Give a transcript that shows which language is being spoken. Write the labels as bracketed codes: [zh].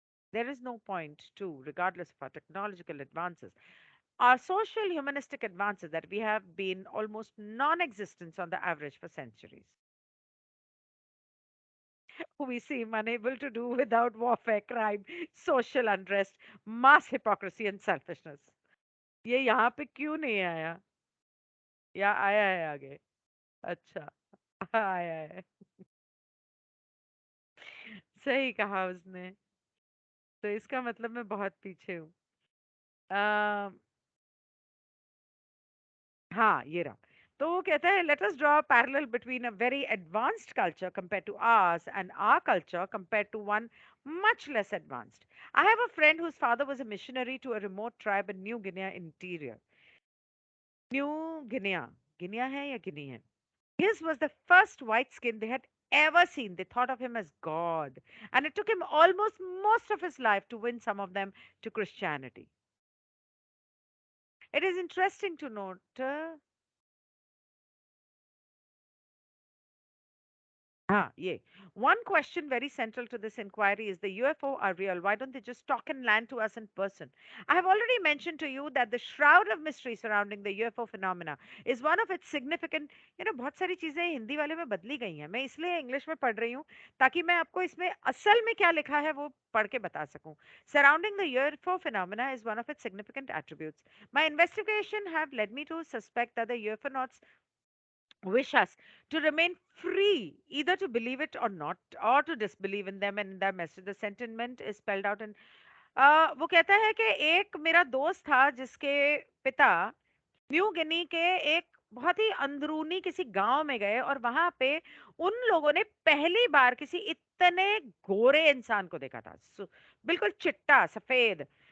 [en] There is no point to, regardless of our technological advances, our social humanistic advances that we have been almost non existent on the average for centuries. We seem unable to do without warfare, crime, social unrest, mass hypocrisy, and selfishness. [hi] ये यहाँ पे क्यों नहीं आया, या आया है आगे? अच्छा, आया है। सही कहा उसने। तो इसका मतलब मैं बहुत पीछे हूँ। अ, हाँ, ये रहा। तो वो कहता है, [en] Let us draw a parallel between a very advanced culture compared to ours and our culture compared to one much less advanced. I have a friend whose father was a missionary to a remote tribe in New Guinea interior. New Guinea. [hi] Guinea है या Guinea है? [en] His was the first white skin they had ever seen. They thought of him as God. And it took him almost most of his life to win some of them to Christianity. It is interesting to note Ah, yeah. One question very central to this inquiry is the UFO are real. Why don't they just talk and land to us in person? I have already mentioned to you that the shroud of mystery surrounding the UFO phenomena is one of its significant, [hi] बहुत सारी चीजें हिंदी वाले में बदली गई हैं। मैं इसलिए इंग्लिश में पढ़ रही हूँ ताकि मैं आपको इसमें असल में क्या लिखा है वो पढ़ के बता सकूं। [en] Surrounding the UFO phenomena is one of its significant attributes. My investigation have led me to suspect that the UFOnauts wish us to remain free, either to believe it or not, or to disbelieve in them and in their message. The sentiment is spelled out in [hi] वो कहता है कि एक मेरा दोस्त था जिसके पिता न्यू गिनी के एक बहुत ही अंदरूनी किसी गांव में गए और वहां पे उन लोगों ने पहली बार किसी इतने गोरे इंसान को देखा था, बिल्कुल चिट्टा सफेद।